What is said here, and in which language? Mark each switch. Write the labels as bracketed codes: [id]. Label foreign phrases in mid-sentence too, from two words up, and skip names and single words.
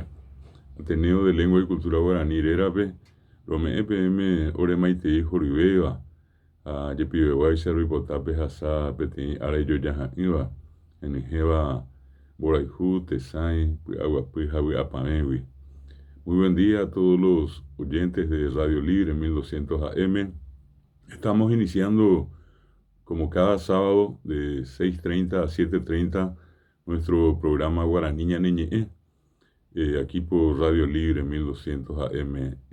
[gn] Ateneo de Lengua y Cultura Guaraní rérape rome'ẽ peẽme oremaitei horyvéva ha jepivegua icharýipotápe hasa peteĩ ára ijoja ha'ỹva henyhẽva mborayhu, tesãi, py'aguapy ha vy'apavẽgui. [es] Muy buen día a todos los oyentes de Radio Libre 1200 AM. Estamos iniciando como cada sábado de 6:30 a 7:30 nuestro programa Guaraní Ñaneñe'ẽ, aquí por Radio Libre 1200 AM.